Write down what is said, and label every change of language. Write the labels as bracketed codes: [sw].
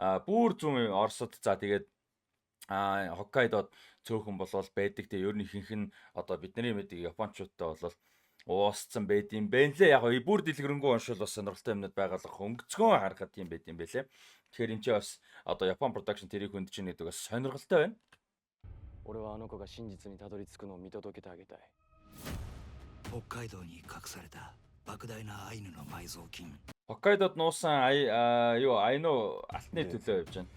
[mn] Бүр зүүн Оросд за тэгээд Хоккайдод цөөхөн болвол байдаг. Тэгээ ер нь ихэнх нь одоо бидний мэдээ Япончуудтай болвол уусцсан байд юм бэ лээ. Яг бүр дэлгэрэнгүй уншвал бас сонирхолтой юмнууд байгалах өнгөцгөн харахад юм байд юм бэлээ. Тэгэхээр энэ ч бас одоо Япон production тэрийг хөндөж ийн гэдэг бас сонирхолтой байна. [ja] 俺はあの子が真実にたどり着くのを見届けてあげたい。北海道に隠された莫大なアイヌの埋蔵金。 [mn] Хоккайдод нуусан юу Айну алтны төлөө явж байна.